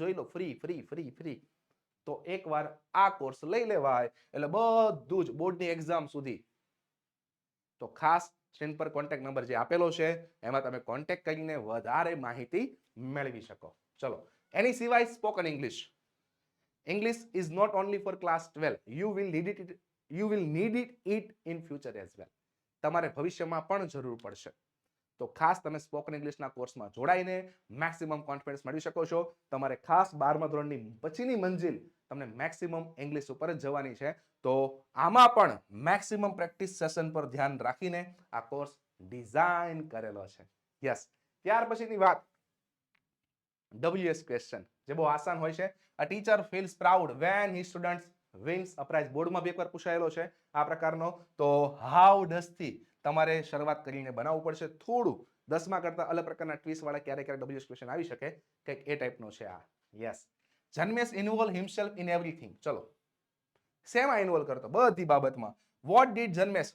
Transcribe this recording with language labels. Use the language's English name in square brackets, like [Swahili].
[Gujarati] જોઈ લો, free free free free. તો એકવાર આ કોર્સ લઈ લેવાય એટલે બધું જ બોર્ડની એક્ઝામ સુધી. તો ખાસ સ્ક્રીન પર કોન્ટેક્ટ નંબર જે આપેલો છે એમાં તમે કોન્ટેક્ટ કરીને વધારે માહિતી મેળવી શકો. ચલો, એની સિવાય spoken English. [English] English is not only for class 12. You will need it in future as well. [Gujarati] તમારે ભવિષ્યમાં પણ જરૂર પડશે. તો ખાસ તમે સ્પોકન ઇંગ્લિશના કોર્સમાં જોડાઈને મેક્સિમમ કોન્ફિડન્સ મેળવી શકો છો. તમારે ખાસ 12મા ધોરણની પછીની મંજિલ તમને મેક્સિમમ ઇંગ્લિશ ઉપર જ જવાની છે. તો આમાં પણ મેક્સિમમ પ્રેક્ટિસ સેશન પર ધ્યાન રાખીને આ કોર્સ ડિઝાઇન કરેલો છે. યસ, ત્યાર પછીની વાત WS ક્વેશ્ચન, જે બહુ આસાન હોય છે. [English] A teacher feels proud when his students wins a prize. [Gujarati] બોર્ડમાં બી એકવાર પૂછાયેલો છે આ પ્રકારનો. તો [English] how does [Gujarati] થી તમારે શરૂઆત કરીને બનાવવું પડશે. થોડું 10મા કરતા અલગ પ્રકારના ટ્વિસ્ટ વાળા ક્યારેક WS ક્વેશ્ચન આવી શકે, કંઈક એ ટાઈપનો છે આ. [English] Yes, Janmesh involve himself in everything. [Gujarati] ચલો, શેમાં ઇન્વોલ્વ કરતો? બધી બાબતમાં. [English] What did Janmesh?